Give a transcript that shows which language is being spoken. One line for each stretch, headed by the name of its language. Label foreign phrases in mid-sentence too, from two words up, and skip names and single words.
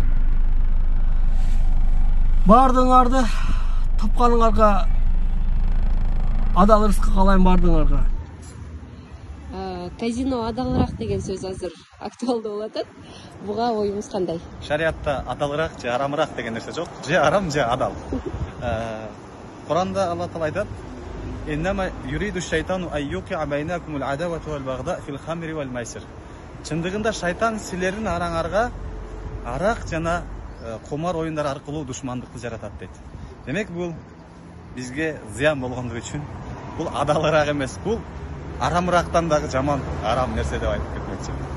Kyrgyz: Бардыңарды тапканыңарга адал рызкы каалайм бардыңарга. Казино адалыраак деген сөз азыр актуалдуу болуп атат. Буга оюңуз кандай? Шариатта адалыраак же арамыраак деген нерсе жок. Же арам, же адал. Куранда Алла Таала айтат:
Arabic: "إنما يريد الشيطان أن يوقع بينكم العداوة والبغضاء في الخمر والميسر."
Kyrgyz: Чындыгында шайтан силердин араңарга арак жана кумар оюндар аркылуу душмандыкты жаратат дейт. Демек бул бизге зыян болгондугу үчүн бул адалыраак эмес, бул арамырактан дагы жаман арам нерсе деп айтып кетмекчи.